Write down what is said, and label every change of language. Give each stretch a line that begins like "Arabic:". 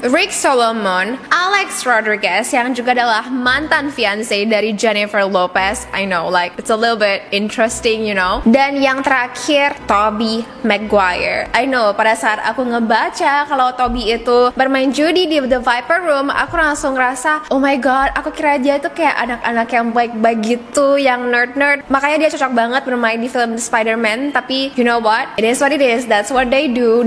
Indonesian: Rick Solomon, Alex Rodriguez yang juga adalah mantan fiance dari Jennifer Lopez.
English: I know, like it's a little bit interesting, you know.
Indonesian: Dan yang terakhir, Tobey Maguire.
English: I know,
Indonesian: pada saat aku ngebaca kalau Tobey itu bermain judi di The Viper Room, aku langsung ngerasa,
English: oh my god,
Indonesian: aku kira dia itu kayak anak-anak yang baik-baik gitu, yang nerd-nerd. Makanya dia cocok banget bermain di film Spider-Man. Tapi
English: you know what? It is what it is. That's what they do.